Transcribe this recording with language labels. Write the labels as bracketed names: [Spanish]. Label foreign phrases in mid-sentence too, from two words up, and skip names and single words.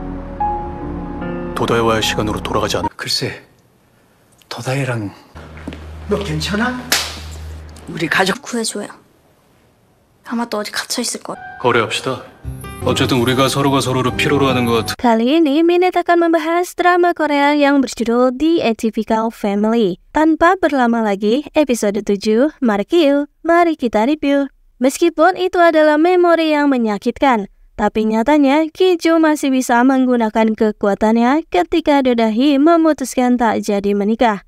[Korean] 도다이와의 시간으로 돌아가지 않아. 글쎄, 도다이랑 너 괜찮아? 우리 가족 구해줘요. 아마 또 어디 갇혀 있을 거야. 거래합시다. 어쨌든 우리가 서로가 서로를 필요로 하는 것 같아. [Indonesian] Kali ini Minet akan membahas drama Korea yang berjudul The Atypical Family. Tanpa berlama lagi, episode 7, mari kita review. Meskipun itu adalah memori yang menyakitkan, tapi nyatanya Ki-joo masih bisa menggunakan kekuatannya ketika Do Da-hee memutuskan tak jadi menikah.